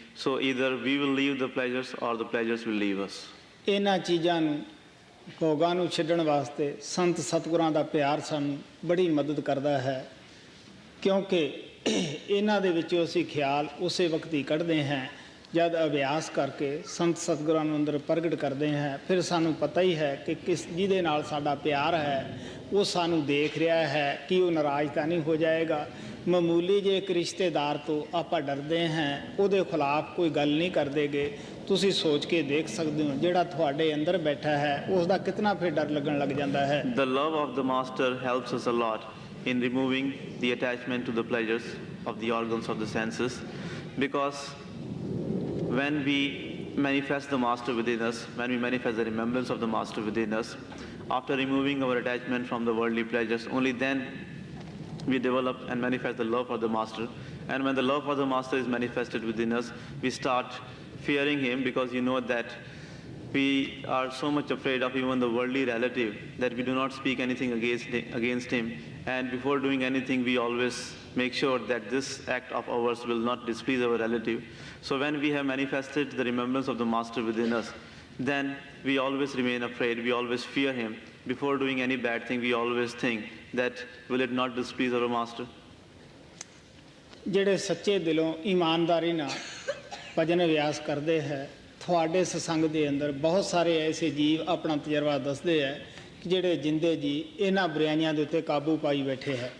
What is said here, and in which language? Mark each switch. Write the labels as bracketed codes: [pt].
[en] So either we will leave the pleasures or the pleasures will leave us. [pa] ਇਹਨਾਂ ਚੀਜ਼ਾਂ ਨੂੰ ਭੋਗਾਂ ਨੂੰ ਛੱਡਣ ਵਾਸਤੇ ਸੰਤ ਸਤਿਗੁਰਾਂ ਦਾ ਪਿਆਰ ਸਾਨੂੰ ਬੜੀ ਮਦਦ ਕਰਦਾ ਹੈ, ਕਿਉਂਕਿ ਇਹਨਾਂ ਦੇ ਵਿੱਚੋਂ ਅਸੀਂ ਖਿਆਲ ਉਸੇ ਵਕਤ ਹੀ ਕੱਢਦੇ ਹਾਂ ਜਦ ਅਭਿਆਸ ਕਰਕੇ ਸੰਤ ਸਤਿਗੁਰਾਂ ਨੂੰ ਅੰਦਰ ਪ੍ਰਗਟ ਕਰਦੇ ਹਾਂ। ਫਿਰ ਸਾਨੂੰ ਪਤਾ ਹੀ ਹੈ ਕਿ ਕਿਸ ਜਿਹਦੇ ਨਾਲ ਸਾਡਾ ਪਿਆਰ ਹੈ ਉਹ ਸਾਨੂੰ ਦੇਖ ਰਿਹਾ ਹੈ ਕਿ ਉਹ ਨਾਰਾਜ਼ ਤਾਂ ਨਹੀਂ ਹੋ ਜਾਏਗਾ। ਮਾਮੂਲੀ ਜੇ ਇੱਕ ਰਿਸ਼ਤੇਦਾਰ ਤੋਂ ਆਪਾਂ ਡਰਦੇ ਹਾਂ ਉਹਦੇ ਖਿਲਾਫ ਕੋਈ ਗੱਲ ਨਹੀਂ ਕਰਦੇਗੇ। ਤੁਸੀਂ ਸੋਚ ਕੇ ਦੇਖ ਸਕਦੇ ਹੋ ਜਿਹੜਾ ਤੁਹਾਡੇ ਅੰਦਰ ਬੈਠਾ ਹੈ ਉਸ ਦਾ ਕਿਤਨਾ ਫਿਰ ਡਰ ਲੱਗਣ ਲੱਗ ਜਾਂਦਾ ਹੈ। [en] The love of the master helps us a lot in removing the attachment to the pleasures of the organs of the senses, because when we manifest the master within us, when we manifest the remembrance of the master within us, after removing our attachment from the worldly pleasures, only then we develop and manifest the love for the master. And when the love for the master is manifested within us, we start fearing him, because you know that we are so much afraid of even the worldly relative that we do not speak anything against him. And before doing anything, we always make sure that this act of ours will not displease our relative. So when we have manifested the remembrance of the master within us, then we always remain afraid, we always fear him. Before doing any bad thing, we always think that will it not displease our master? [pa] ਜਿਹੜੇ ਸੱਚੇ ਦਿਲੋਂ ਇਮਾਨਦਾਰੀ ਨਾਲ ਭਜਨ ਅਭਿਆਸ ਕਰਦੇ ਹੈ, ਤੁਹਾਡੇ ਸਤਸੰਗ ਦੇ ਅੰਦਰ ਬਹੁਤ ਸਾਰੇ ਐਸੇ ਜੀਵ ਆਪਣਾ ਤਜਰਬਾ ਦੱਸਦੇ ਹੈ ਕਿ ਜਿਹੜੇ ਜਿੰਦੇ ਜੀ ਇਹਨਾਂ ਬੁਰਾਈਆਂ ਦੇ ਉੱਤੇ ਕਾਬੂ ਪਾਈ ਬੈਠੇ ਹੈ।